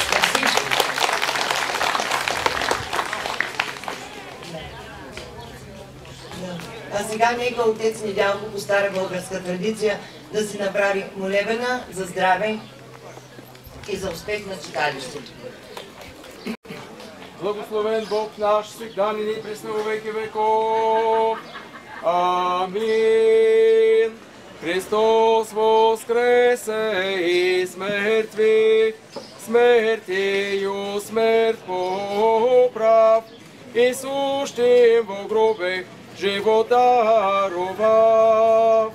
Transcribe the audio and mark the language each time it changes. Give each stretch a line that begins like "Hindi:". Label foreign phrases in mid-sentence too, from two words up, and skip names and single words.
Bulgarian: А сега нека отец Недялко по стара българска традиция да си направи молебена за здраве и за успех на читалището.
Church Slavic: Благословен Бог наш, всегда ни пресно во веки веков. Амин. Христос воскресе из мертвых, смертью смерть поправ, и сущим во гробах живот даровав.